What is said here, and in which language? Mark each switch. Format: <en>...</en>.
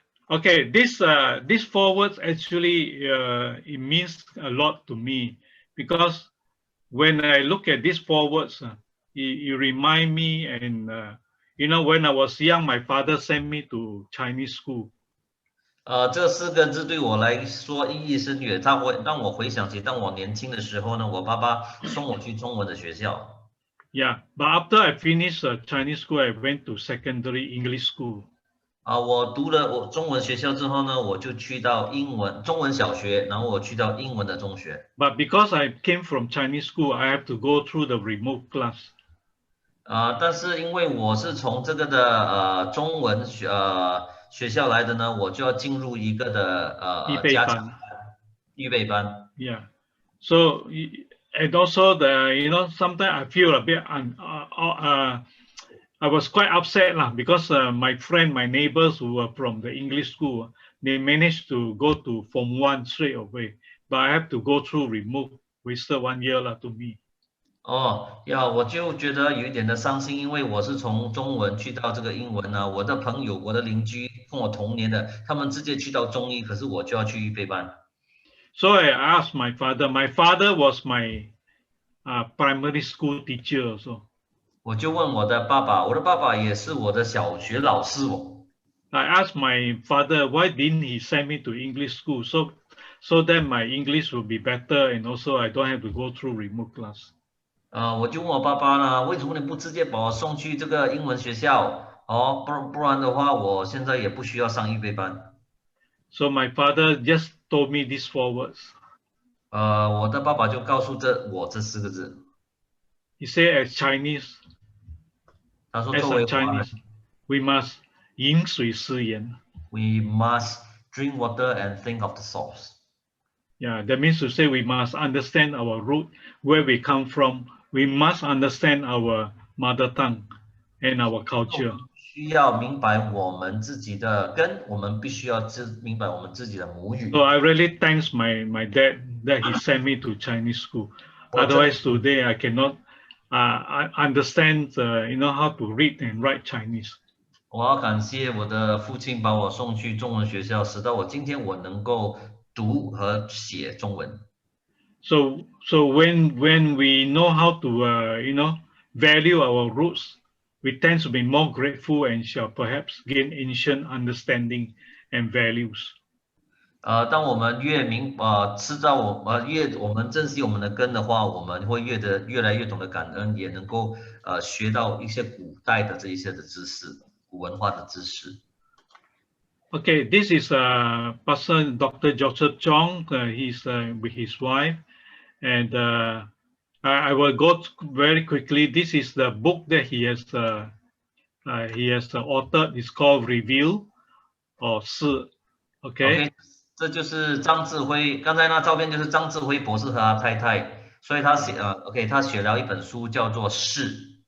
<en>Okay, this 4 words actually it means a lot to me because when I look at these 4 words, it remind me and when I was young, my father sent me to Chinese school.</en> <zh>这4个字对我来说意义深远，让我回想起当我年轻的时候呢，我爸爸送我去中文的学校。</zh> <en>Yeah, but after I finished Chinese school, I went to secondary English school.</en> <zh>我读了中文学校之后呢，我就去到中文小学，然后我去到英文的中学。</zh> <en>But because I came from Chinese school, I have to go through the remote class.</en> <zh>但是因为我是从这个的中文学校来的呢，我就要进入一个的加强班、预备班。</zh> <en>Yeah, so and also sometimes I feel a bit I was quite upset lah because my neighbors who were from the English school, they managed to go to Form 1 straight away, but I have to go through remote, wasted 1 year lah to me.</en> <zh>我就觉得有一点的伤心，因为我是从中文去到这个英文呢，我的朋友、我的邻居跟我同年的，他们直接去到中一，可是我就要去预备班。</zh> <en>So I asked my father. My father was my primary school teacher also.</en> <zh>我就问我的爸爸，我的爸爸也是我的小学老师哦。</zh> <en>I asked my father why didn't he send me to English school so that my English will be better and also I don't have to go through remote class.</en> <zh>我就问我爸爸呢，为什么你不直接把我送去这个英文学校？不然的话，我现在也不需要上预备班。</zh> <en>So my father just told me these 4 words.</en> <zh>我的爸爸就告诉我这4个字。</zh> <en>he said as Chinese,</en> <zh>他说</zh> <en>as</en> <zh>作</zh> <en>a</en> <zh>为华人</zh> <en>Chinese, we must</en> <zh>饮水思源。</zh> <en>，we must drink water and think of the source. Yeah, that means to say we must understand our root, where we come from. We must understand our mother tongue and our culture.</en> <zh>需要明白我们自己的根，我们必须要明白我们自己的母语。</zh> <en>So I really thanks my dad that he sent me to Chinese school.</en> <zh>我真的</zh> <en>Otherwise today I cannot understand how to read and write Chinese.</en> <zh>我要感谢我的父亲把我送去中文学校，使到我今天我能够读和写中文。</zh> <en>So when we know how to value our roots, we tend to be more grateful and shall perhaps gain ancient understanding and values.</en> <zh>当我们越知道我们珍惜我们的根的话，我们会越来越懂得感恩，也能够学到一些古代的这一些的知识，古文化的知识。</zh> <en>Okay, this is Pastor Dr. Joseph Chong. He's with his wife, and I will go very quickly. This is the book that he has authored. It's called Reveal or 是 Okay.</en> <zh>这就是张志辉，刚才那照片就是张志辉博士和他太太，所以他他写了一本书叫做《是》。</zh>